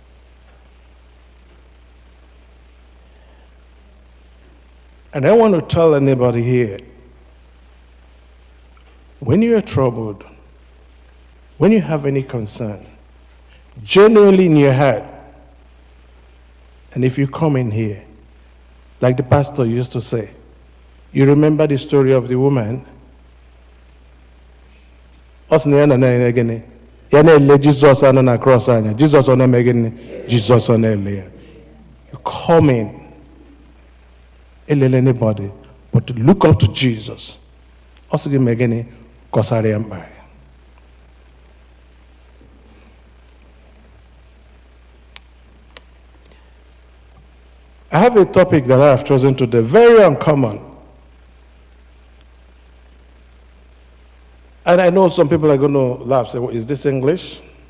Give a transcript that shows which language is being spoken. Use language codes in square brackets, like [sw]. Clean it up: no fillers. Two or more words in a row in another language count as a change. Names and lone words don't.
[en] And I want to tell anybody here, when you are troubled, when you have any concern, genuinely in your heart, and if you come in here, like the pastor used to say, you remember the story of the woman [ig] Ọ sị na ya na-eme gịnị? Ya na-ele Jizọs anọ na cross anya. Jizọs ọ na-eme gịnị? Jizọs ọ na-ele ya. [en] You come in. Elele anybody, but to look up to Jesus. [ig] Ọ sị gị mee gịnị? Kọsara ya mkpa ya. [en] I have a topic that I have chosen today, very uncommon. And I know some people are going to laugh, say, well, is this English?